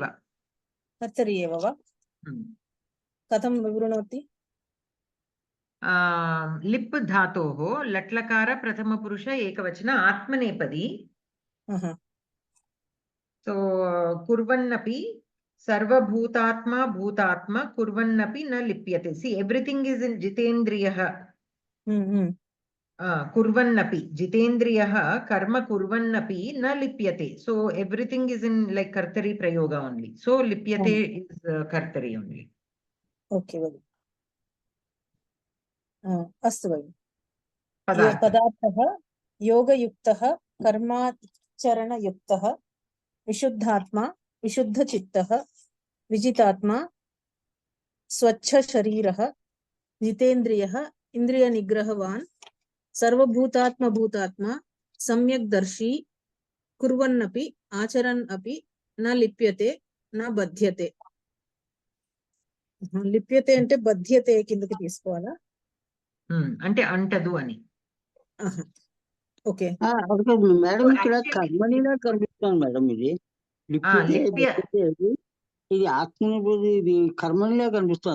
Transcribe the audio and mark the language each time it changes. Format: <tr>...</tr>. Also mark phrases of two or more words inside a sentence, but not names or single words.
<sa>కర్తరి ఏవ వా. కథం వివృణోతి. లిప్ ధాతోః లట్లకార ప్రథమ పురుష ఏకవచన ఆత్మనేపది. సో కుర్వన్నపి Sarvabhutatma bhutatma kurvannapi na lipyate.</sa> <en>See, everything is in Jitendriyah.</en> <sa>Kurvannapi. Jitendriyah karma kurvannapi na lipyate.</sa> <en>So everything is in like</en> <sa>kartari prayoga</sa> <en>only. So lipyate is kartari only. Okay, well.</en> <sa>अस्तु भगिनि। पदार्थ पदार्थः योगयुक्तः कर्माचरणयुक्तः विशुद्धात्मा विशुद्धचित्तः विजितात्मा स्वच्छशरीरः जितेन्द्रियः इन्द्रियनिग्रहवान् सर्वभूतात्मभूतात्मा सम्यग्दर्शी कुर्वन्नपि आचरन् अपि न लिप्यते न बध्यते।</sa> <te>లిప్యతే అంటే బధ్యతే కిందకి తీసుకోవాలా? అంటే అంటదు అని. ఓకే మేడం, ఇక్కడ కర్మనిలా కనిపిస్తుంది మేడం. ఇది ఇది ఆత్మనుభూతి, ఇది కర్మనిలా కనిపిస్తుంది.</te>